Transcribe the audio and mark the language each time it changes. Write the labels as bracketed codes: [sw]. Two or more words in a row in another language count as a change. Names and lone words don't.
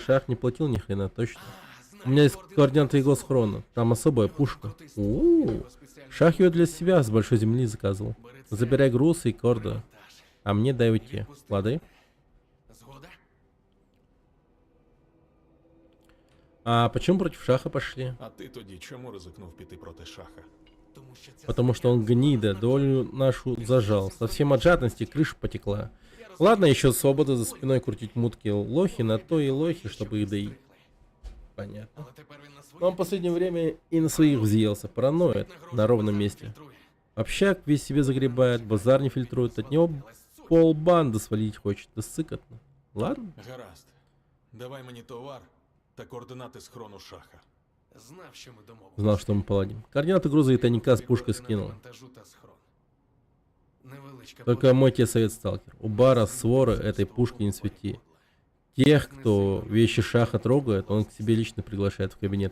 [ru] Шах не платил ни хрена, точно. У меня есть координаты его схрона. Там особая пушка. У-у-у. Шах ее для себя с большой земли заказывал. Забирай груз и корда. А мне дай уйти. Лады? А почему против Шаха пошли? [uk] А ти тоді чому ризикнув піти проти Шаха? [ru] Потому что он гнида, долю нашу зажал. Совсем от жадности крыша потекла. Ладно, еще свобода за спиной крутить мутки. Лохи на то и лохи, чтобы их доить. Понятно. Но он в последнее время и на своих взъелся. Параноид на ровном месте. Общак весь себе загребает, базар не фильтрует. От него полбанды свалить хочет. Да сыкотно. Ладно? [uk] Гаразд. Давай мені товар та координати схрону Шаха. [ru] Знал, что мы паладим. Координаты груза и тайника с пушкой скинул. Только мой тебе совет, сталкер. У бара своры этой пушки не свети. Тех, кто вещи Шаха трогает, он к себе лично приглашает в кабинет.